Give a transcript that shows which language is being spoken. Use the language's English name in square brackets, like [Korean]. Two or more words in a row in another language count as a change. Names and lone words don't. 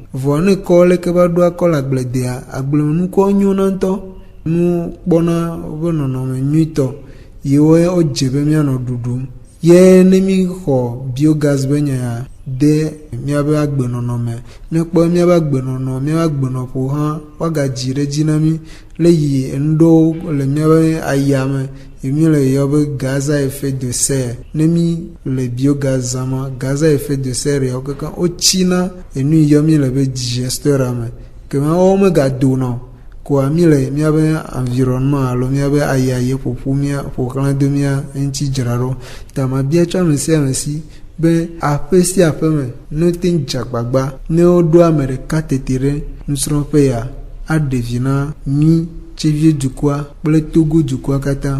[Ewe] Vɔ ne kɔ leke va ɖo akɔ le agbledea agblenukuwo nyona ŋutɔ nu kpɔna wobe nɔnɔme nyuitɔ yiwo wodze be míanɔ ɖuɖum. Ye ne mi xɔ biogaz be nya de míabe agbenɔnɔme míakpɔ míabe agbenɔnɔ míabe agbenɔƒo hã woagadzi ɖe dzi na mi le yi enuɖewo le míabe ayame ye mi le yɔ be [French] gaz à effet de serre [Ewe] ne mi le biogaz zama [French] gaz à effet de serre [Ewe] yawo kekeŋ wotsina enu yɔ mi le be digesteur me kema wo megadona o koa mi le míabe environnement alo míabe ayaye ƒoƒu mía ƒoxlã do mía eŋuti dzraɖo ta mabia tso ame sia ame si be aƒe sia aƒe me ne wote ŋu dze agbagba ne woɖo ame ɖeka tete ɖe nusrɔ̃ƒe ya aɖe vi na mi tsevie dukɔa kple Togo dukɔa katã.